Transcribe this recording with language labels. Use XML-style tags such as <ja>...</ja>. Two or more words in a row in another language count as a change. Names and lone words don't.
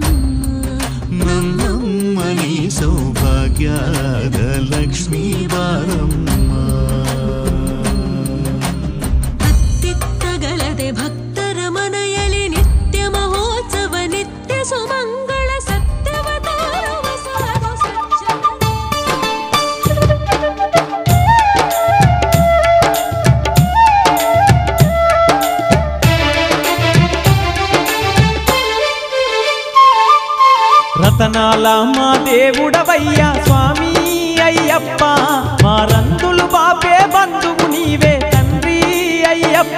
<kn>ನನ್ನಮ್ಮ ನೀ ಸೌಭಾಗ್ಯದ ಲಕ್ಷ್ಮೀ ಬಾರಮ್ಮ. ಹತ್ತಿತ್ತಗಲದೆ ಭಕ್ತರ ಮನೆಯಲ್ಲಿ ನಿತ್ಯ ಮಹೋತ್ಸವ ನಿತ್ಯ ಸುಮಂಗಳ ಸತ್ಯವ ತೋರುವ ಸಾಧು ಸಜ್ಜನ.</kn> <te>రతనాల మా దేవుడవయ్యా స్వామి అయ్యప్ప, మా రందులు బాపే బంధువు నీవే తండ్రి అయ్యప్ప.</te>